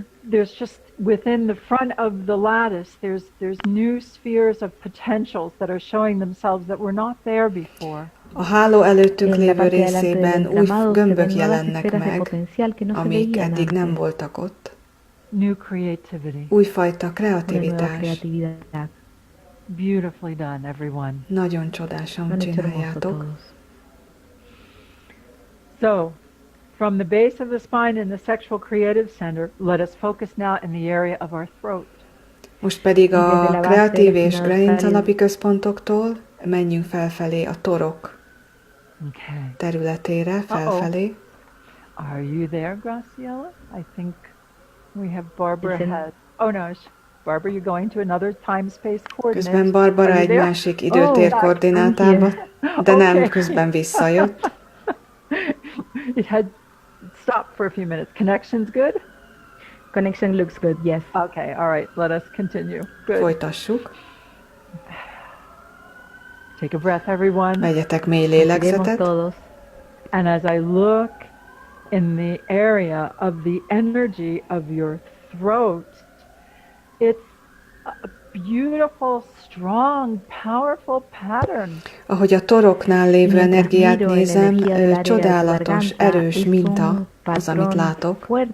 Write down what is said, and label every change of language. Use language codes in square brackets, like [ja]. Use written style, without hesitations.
[en] There's just within the front of the lattice, there's new spheres of potentials that are showing themselves that were not there before. [hu] A háló előttünk lévő részében új gömbök jelennek meg, amik eddig nem voltak ott. [en] New creativity. [hu] Újfajta kreativitás. [en] Beautifully done, everyone. [hu] Nagyon csodásan csináljátok. [en] So, from the base of the spine and the sexual creative center, let us focus now in the area of our throat. [hu] Most pedig a kreatív és gerinc alapi központoktól menjünk felfelé a torok területére, felfelé. [en] Are you there, Graciela? I think we have Barbara ahead. Oh no, Barbara, you're going to another time-space coordinate. [hu] Közben Barbara egy másik időtér koordinátába, de nem, közben visszajött. [en] It had stopped for a few minutes. Connection's good? Connection looks good, yes. Okay, all right, let us continue. Good. [hu] Folytassuk. [en] Take a breath, everyone. [hu] Vegyetek mély lélegzetet. [en] And as I look in the area of the energy of your throat, it's a beautiful, strong, powerful pattern. [hu] Ahogy a toroknál lévő energiát nézem, csodálatos, erős minta az, amit látok.